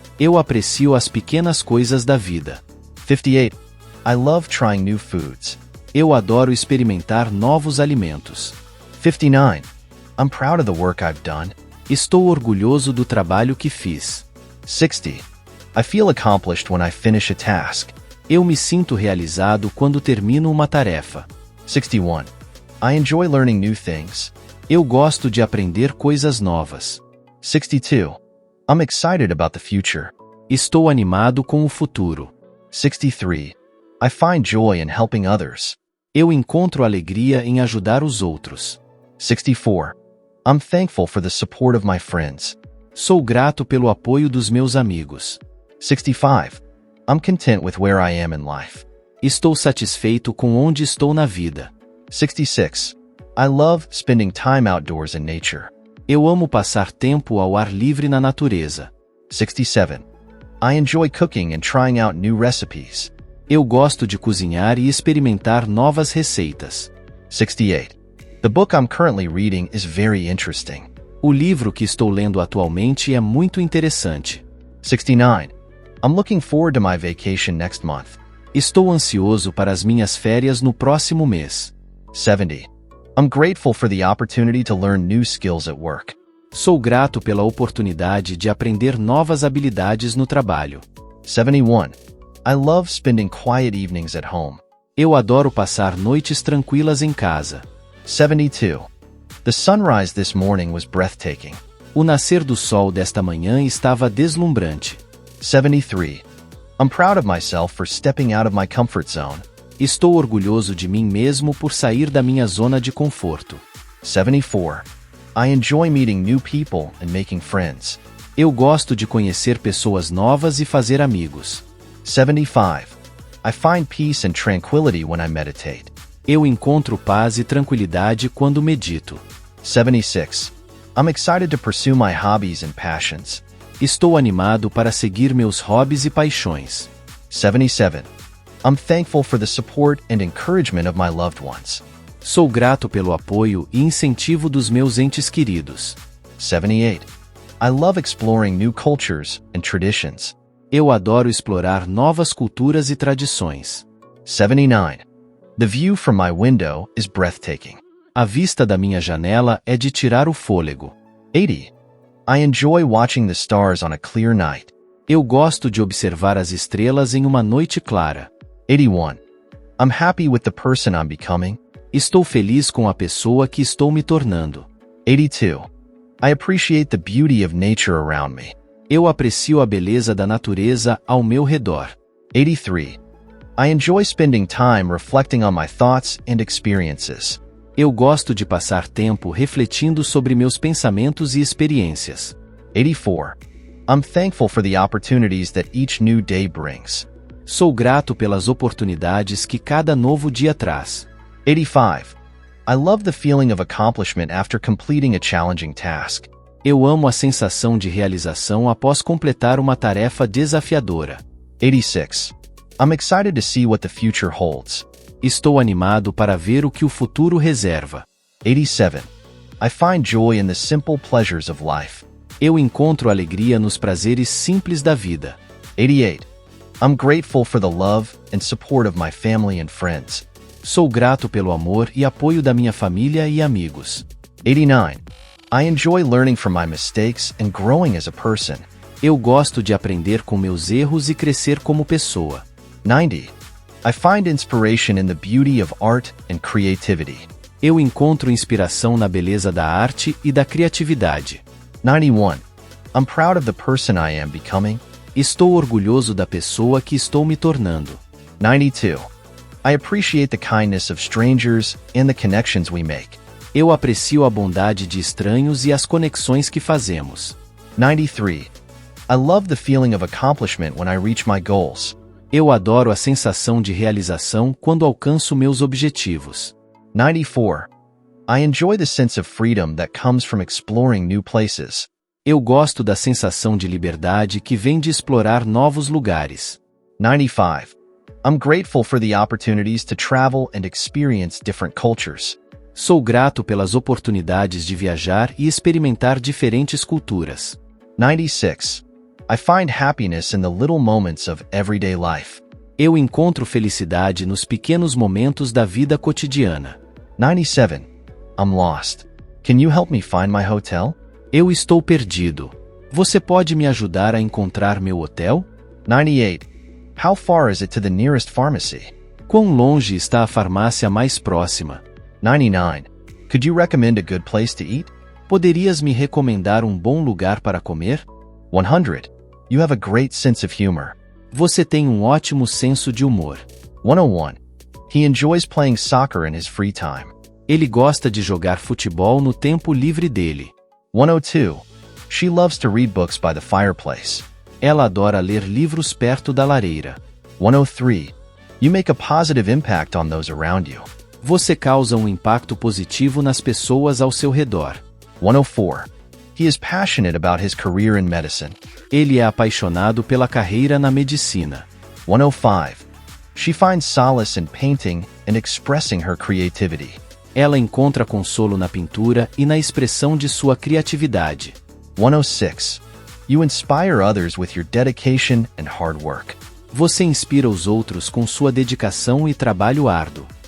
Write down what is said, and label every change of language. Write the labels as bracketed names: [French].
[Portuguese] Eu aprecio as pequenas coisas da vida. 58. [English] I love trying new foods. [Portuguese] Eu adoro experimentar novos alimentos. [English] 59. I'm proud of the work I've done. [Portuguese] Estou orgulhoso do trabalho que fiz. [English] 60. I feel accomplished when I finish a task. [Portuguese] Eu me sinto realizado quando termino uma tarefa. [English] 61. I enjoy learning new things. [Portuguese] Eu gosto de aprender coisas novas. [English] 62. I'm excited about the future. [Portuguese] Estou animado com o futuro. [English] 63. I find joy in helping others. [Portuguese] Eu encontro alegria em ajudar os outros. [English] 64. I'm thankful for the support of my friends. [Portuguese] Sou grato pelo apoio dos meus amigos. [English] 65. I'm content with where I am in life. [Portuguese] Estou satisfeito com onde estou na vida. [English] 66. I love spending time outdoors in nature. [Portuguese] Eu amo passar tempo ao ar livre na natureza. [English] 67. I enjoy cooking and trying out new recipes. [Portuguese] Eu gosto de cozinhar e experimentar novas receitas. [English] 68. The book I'm currently reading is very interesting. [Portuguese] O livro que estou lendo atualmente é muito interessante. [English] 69. I'm looking forward to my vacation next month. [Portuguese] Estou ansioso para as minhas férias no próximo mês. [English] 70. I'm grateful for the opportunity to learn new skills at work. [Portuguese] Sou grato pela oportunidade de aprender novas habilidades no trabalho. [English] 71. I love spending quiet evenings at home. [Portuguese] Eu adoro passar noites tranquilas em casa. [English] 72. The sunrise this morning was breathtaking. [Portuguese] O nascer do sol desta manhã estava deslumbrante. [English] 73. I'm proud of myself for stepping out of my comfort zone. [Portuguese] Estou orgulhoso de mim mesmo por sair da minha zona de conforto. [English] 74. I enjoy meeting new people and making friends. [Portuguese] Eu gosto de conhecer pessoas novas e fazer amigos. 75. [English] I find peace and tranquility when I meditate. [Portuguese] Eu encontro paz e tranquilidade quando medito. [English] 76. I'm excited to pursue my hobbies and passions. [Portuguese] Estou animado para seguir meus hobbies e paixões. [English] 77. I'm thankful for the support and encouragement of my loved ones. [Portuguese] Sou grato pelo apoio e incentivo dos meus entes queridos. 78. [English] I love exploring new cultures and traditions. [Portuguese] Eu adoro explorar novas culturas e tradições. [English] 79. The view from my window is breathtaking. [Portuguese] A vista da minha janela é de tirar o fôlego. [English] 80. I enjoy watching the stars on a clear night. [Portuguese] Eu gosto de observar as estrelas em uma noite clara. [English] 81. I'm happy with the person I'm becoming. [Portuguese] Estou feliz com a pessoa que estou me tornando. [English] 82. I appreciate the beauty of nature around me. [Portuguese] Eu aprecio a beleza da natureza ao meu redor. [English] 83. I enjoy spending time reflecting on my thoughts and experiences. [Portuguese] Eu gosto de passar tempo refletindo sobre meus pensamentos e experiências. [English] 84. I'm thankful for the opportunities that each new day brings. [Portuguese] Sou grato pelas oportunidades que cada novo dia traz. 85. [English] I love the feeling of accomplishment after completing a challenging task. [Portuguese] Eu amo a sensação de realização após completar uma tarefa desafiadora. [English] 86. I'm excited to see what the future holds. [Portuguese] Estou animado para ver o que o futuro reserva. [English] 87. I find joy in the simple pleasures of life. [Portuguese] Eu encontro alegria nos prazeres simples da vida. [English] 88. I'm grateful for the love and support of my family and friends. [Portuguese] Sou grato pelo amor e apoio da minha família e amigos. [English] 89. I enjoy learning from my mistakes and growing as a person. [Portuguese] Eu gosto de aprender com meus erros e crescer como pessoa. [English] 90. I find inspiration in the beauty of art and creativity. [Portuguese] Eu encontro inspiração na beleza da arte e da criatividade. [English] 91. I'm proud of the person I am becoming. [Portuguese] Estou orgulhoso da pessoa que estou me tornando. [English] 92. I appreciate the kindness of strangers and the connections we make. [Portuguese] Eu aprecio a bondade de estranhos e as conexões que fazemos. [English] 93. I love the feeling of accomplishment when I reach my goals. [Portuguese] Eu adoro a sensação de realização quando alcanço meus objetivos. [English] 94. I enjoy the sense of freedom that comes from exploring new places. [Portuguese] Eu gosto da sensação de liberdade que vem de explorar novos lugares. [English] 95. I'm grateful for the opportunities to travel and experience different cultures. [Portuguese] Sou grato pelas oportunidades de viajar e experimentar diferentes culturas. [English] 96. I find happiness in the little moments of everyday life. [Portuguese] Eu encontro felicidade nos pequenos momentos da vida cotidiana. [English] 97. I'm lost. Can you help me find my hotel? [Portuguese] Eu estou perdido. Você pode me ajudar a encontrar meu hotel? [English] 98. How far is it to the nearest pharmacy? [Portuguese] Quão longe está a farmácia mais próxima? [English] 99. Could you recommend a good place to eat? [Portuguese] Poderias me recomendar um bom lugar para comer? [English] 100. You have a great sense of humor. [Portuguese] Você tem um ótimo senso de humor. [English] 101. He enjoys playing soccer in his free time. [Portuguese] Ele gosta de jogar futebol no tempo livre dele. [English] 102. She loves to read books by the fireplace. [Portuguese] Ela adora ler livros perto da lareira. [English] 103. You make a positive impact on those around you. [Portuguese] Você causa um impacto positivo nas pessoas ao seu redor. [English] 104. He is passionate about his career in medicine. [Portuguese] Ele é apaixonado pela carreira na medicina. [English] 105. She finds solace in painting and expressing her creativity. [Portuguese] Ela encontra consolo na pintura e na expressão de sua criatividade. [English] 106. You inspire others with your dedication and hard work. [Portuguese] Você inspira os outros com sua dedicação e trabalho árduo.